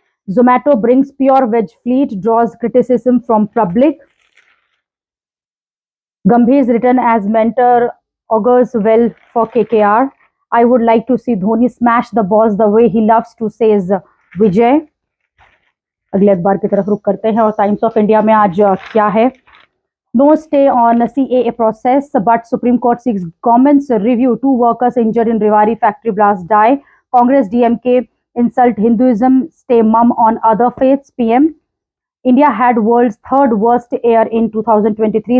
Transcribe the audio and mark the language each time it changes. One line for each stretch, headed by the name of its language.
English: Zomato brings pure veg fleet, draws criticism from public. Gambhir's return as mentor augurs well for KKR. I would like to see Dhoni smash the balls the way he loves to, says Vijay.
Hindi: अगले अखबार की तरफ रुख करते हैं और times of India में आज क्या है।
English: No stay on CAA process, but Supreme Court seeks government's review. 2 workers injured in Rewari factory blast die. Congress DMK insult Hinduism, stay mum on other faiths. PM. India had world's 3rd worst air in 2023.